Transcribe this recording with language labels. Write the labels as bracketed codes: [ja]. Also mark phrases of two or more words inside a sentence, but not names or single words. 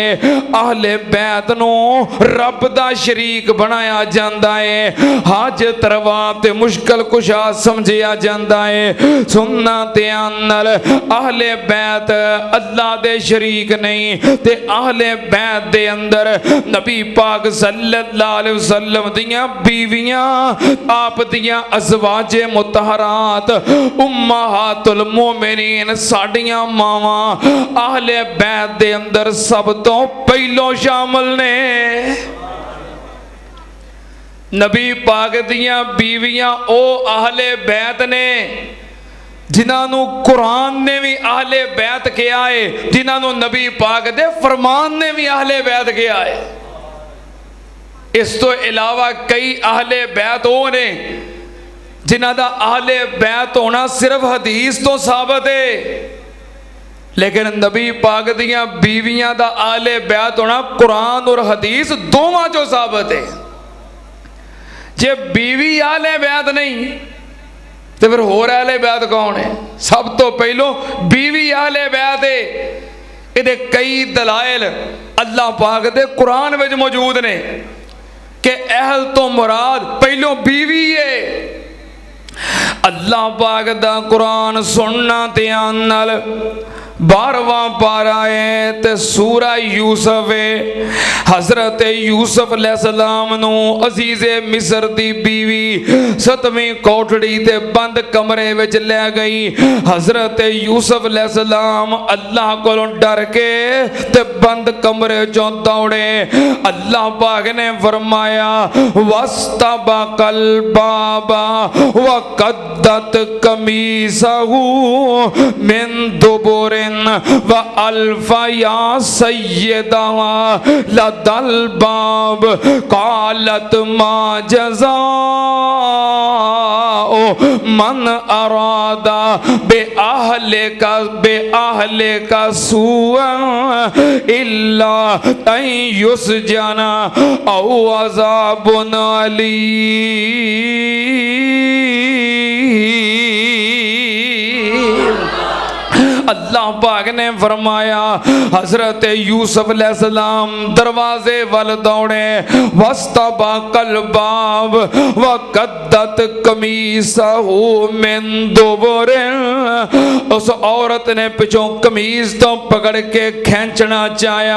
[pa] اہل بیت نوں رب دا شریک بنایا جاندا ہے. حاجت روا تے مشکل کشا سمجھیا جاندا ہے. سننا دھیان نال اہل بیت اللہ دے شریک نہیں تے اہل بیت دے اندر نبی پاک [ar] صلى الله عليه وسلم [pa] دیاں بیویاں آپ دیاں ازواج مطہرات [ar] أمهات المؤمنين [pa] ساڈیاں ماواں اہل بیت دے اندر سب توں پہلوں شامل نے. نبی پاک دیاں بیویاں او اہل بیت نے جنہوں قرآن نے بھی اہل بیت کیا ہے، جنہوں نبی پاک دے فرمان نے بھی اہل بیت کیا ہے. اس توں علاوہ کئی اہل بیت وہ نے جنہوں کا اہل بیت ہونا صرف حدیث توں ثابت ہے، لیکن نبی پاک دیاں بیویاں کا اہل بیت ہونا قرآن اور حدیث دوواں چوں ثابت ہے. جے بیوی اہل بیت نہیں تو فیر ہور اہل بیت کون ہے? سب توں پہلوں بیوی اہل بیت ہے۔ یہ کئی دلائل اللہ پاک دے قرآن میں موجود نے کہ اہل توں مراد پہلوں بیوی ہے. اللہ پاک دا قرآن سننا دھیان نال 12واں پارہ ہے تے سورہ یوسف ہے. حضرت یوسف علیہ السلام نوں عزیز مصر دی بیوی 7ویں کوٹھڑی تے بند کمرے وچ لے گئی. حضرت یوسف علیہ السلام اللہ کولوں ڈر کے تے بند کمرے چوں دوڑے. اللہ پاک نے فرمایا [ar] واستبقا الباب وقدت قميصه من دبر وألفيا سيدها لدى الباب قالت ما جزاء من أراد بأهلك سوءا إلا أن يسجن أو عذاب أليم. [pa] اللہ پاک نے فرمایا حضرت یوسف علیہ السلام دروازے ول دوڑے. [ar] واستبقا الباب وقدت قميصه من دبر. [pa] اس عورت نے پچھوں قمیض توں پکڑ کے کھچنا چاہیا.